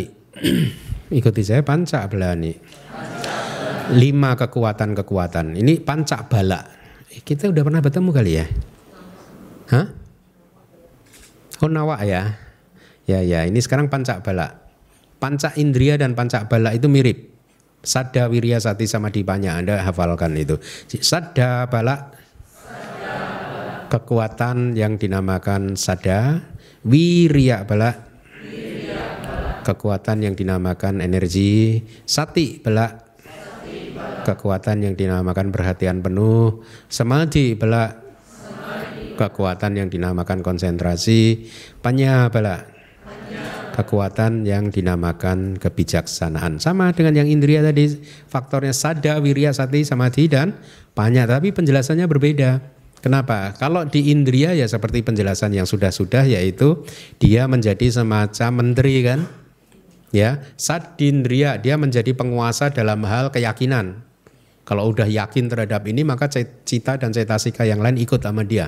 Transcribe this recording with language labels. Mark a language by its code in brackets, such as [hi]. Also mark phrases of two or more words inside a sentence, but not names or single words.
[id] Ikuti saya, [pi] panca belani. [id] 5 kekuatan-kekuatan. Ini [pi] panca bala. [id] Kita udah pernah bertemu kali ya? Hah? Oh nawak ya? Ya, ini sekarang [pi] panca bala. Panca indria [id] dan [pi] panca bala [id] itu mirip. [pi] Sada, wirya, sati, samadhi, panya. [id] Anda hafalkan itu. [pi] Sada, bala, [id] kekuatan yang dinamakan sada. [pi] Wirya, bala, [id] kekuatan yang dinamakan energi. [pi] Sati, bala, [id] kekuatan yang dinamakan perhatian penuh. [pi] Samadhi, bala, [id] kekuatan yang dinamakan konsentrasi. [pi] Panya, bala, [id] kekuatan yang dinamakan kebijaksanaan. Sama dengan yang indria tadi, faktornya [pi] sada, wirya, sati, samadhi, [id] dan panya. Tapi penjelasannya berbeda. Kenapa? Kalau di indria ya seperti penjelasan yang sudah-sudah, yaitu dia menjadi semacam menteri kan. Ya, sadindria dia menjadi penguasa dalam hal keyakinan. Kalau udah yakin terhadap ini maka cita dan cetasika yang lain ikut sama dia.